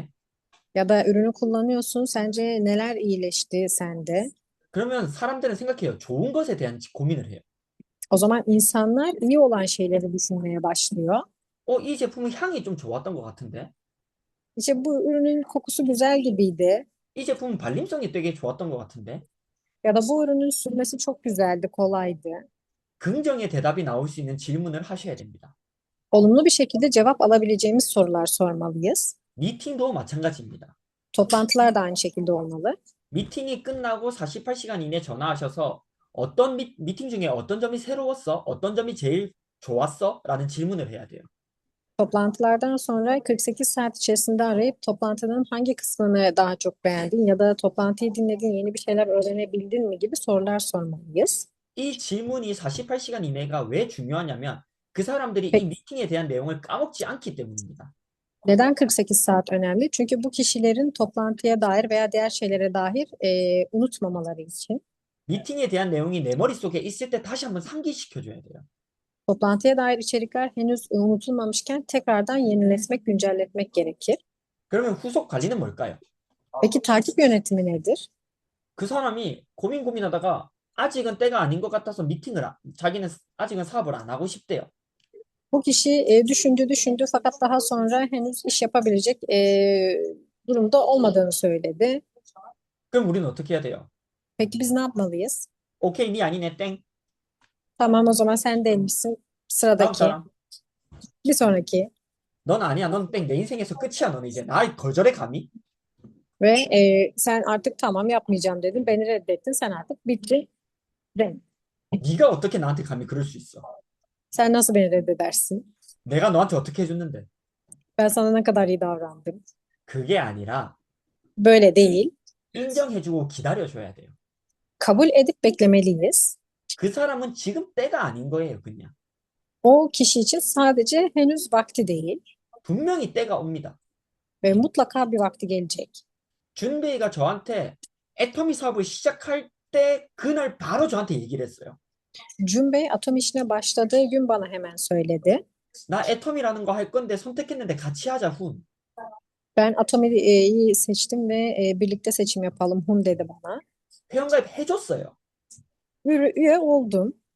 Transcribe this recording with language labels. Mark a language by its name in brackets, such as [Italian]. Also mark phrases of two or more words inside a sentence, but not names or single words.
[Turkish] Ya da ürünü kullanıyorsun, sence neler iyileşti sende? [Korean] 그러면 사람들은 생각해요. 좋은 것에 대한 고민을 해요. [Turkish] O zaman insanlar iyi olan şeyleri düşünmeye başlıyor. [Korean] 이 제품은 향이 좀 좋았던 것 같은데? [Turkish] İşte bu ürünün kokusu güzel gibiydi. [Korean] 이 제품은 발림성이 되게 좋았던 것 같은데? [Turkish] Ya da bu ürünün sürmesi çok güzeldi, kolaydı. [Korean] 긍정의 대답이 나올 수 있는 질문을 하셔야 됩니다. [Turkish] Olumlu bir şekilde cevap alabileceğimiz sorular sormalıyız. [Korean] 미팅도 마찬가지입니다. [Turkish] Toplantılar da aynı şekilde olmalı. [Korean] 미팅이 끝나고 48시간 이내 전화하셔서 어떤 미팅 중에 어떤 점이 새로웠어? 어떤 점이 제일 좋았어? 라는 질문을 해야 돼요. [Turkish] Toplantılardan sonra 48 saat içerisinde arayıp toplantının hangi kısmını daha çok beğendin ya da toplantıyı dinledin, yeni bir şeyler öğrenebildin mi gibi sorular sormalıyız. [Korean] 이 질문이 48시간 이내가 왜 중요하냐면 그 사람들이 이 [Turkish] Peki, [Korean] 미팅에 대한 내용을 까먹지 않기 때문입니다. [Turkish] neden 48 saat önemli? Çünkü bu kişilerin toplantıya dair veya diğer şeylere dair unutmamaları için. [Korean] 미팅에 대한 내용이 내 머릿속에 있을 때 다시 한번 상기시켜줘야 돼요. [Turkish] Toplantıya dair içerikler henüz unutulmamışken tekrardan yeniletmek, güncelletmek gerekir. [Korean] 그러면 후속 관리는 뭘까요? [Turkish] Peki takip yönetimi nedir? [Korean] 그 사람이 고민하다가 아직은 때가 아닌 것 같아서 자기는 아직은 사업을 안 하고 싶대요. [Turkish] Bu kişi düşündü fakat daha sonra henüz iş yapabilecek durumda olmadığını söyledi. [Korean] 그럼 우리는 어떻게 해야 돼요? [Turkish] Peki biz ne yapmalıyız? [Korean] 오케이, 네 아니네, 땡. [Turkish] Tamam, o zaman sen değilmişsin. [Korean] 다음 [Turkish] Sıradaki, [Korean] 사람. [Turkish] bir sonraki [Korean] 넌 아니야, 넌 땡. 내 인생에서 끝이야, 너는 이제. 나 거절해, 감히? [Turkish] ve sen artık tamam yapmayacağım dedin. Beni reddettin. Sen artık bittin. Red. [Korean] 네가 어떻게 나한테 감히 그럴 수 있어? [Turkish] Sen nasıl beni reddedersin? [Korean] 내가 너한테 어떻게 해줬는데? [Turkish] Ben sana ne kadar iyi davrandım. [Korean] 그게 아니라 [Turkish] Böyle değil. [Korean] 인정해주고 기다려줘야 돼요. [Turkish] Kabul edip beklemeliyiz. [Korean] 그 사람은 지금 때가 아닌 거예요, 그냥. [Turkish] O kişi için sadece henüz vakti değil [Korean] 분명히 때가 옵니다. [Turkish] ve mutlaka bir vakti gelecek. [Korean] 준베이가 저한테 애터미 사업을 시작할 때 그날 바로 저한테 얘기를 했어요. [Turkish] Cun Bey atom işine başladığı gün bana hemen söyledi. [Korean] 나 애터미라는 거 할 건데 선택했는데 같이 하자, 훈. [Turkish] Ben Atomi'yi seçtim ve birlikte seçim yapalım Hun dedi bana. [Korean] 회원가입 해줬어요. [Turkish] Üye oldum